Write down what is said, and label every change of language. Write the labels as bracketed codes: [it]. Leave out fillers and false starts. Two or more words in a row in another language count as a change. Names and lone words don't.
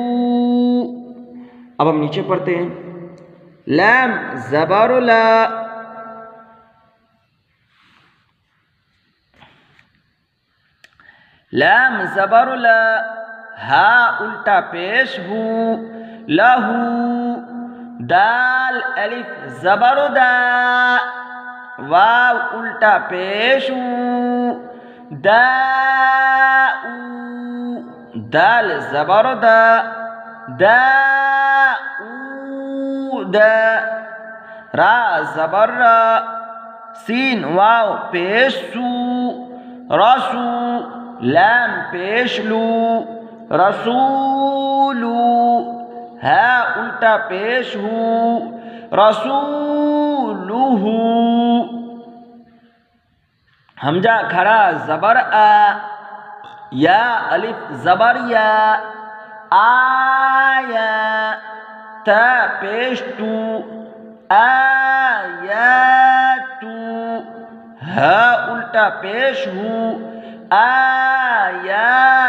[ur] اب ہم نیچے پڑھتے ہیں. لام زبر لا، لام زبر لا، ہا الٹا پیش ہو، لہو، دال الف زبر دا، واو الٹا پیش او، دا او، دال زبر دا، دا او دا، را زبر را، سین واو پیش سو، رسو، لام پیش لو، رسولو، ہا الٹا پیش ہو، رسولہ، حمزہ کھڑا زبر آ، یا الف زبر یا، آیا، تا پیش تو، آیاتو، ہا الٹا پیش ہو، آیاتہ،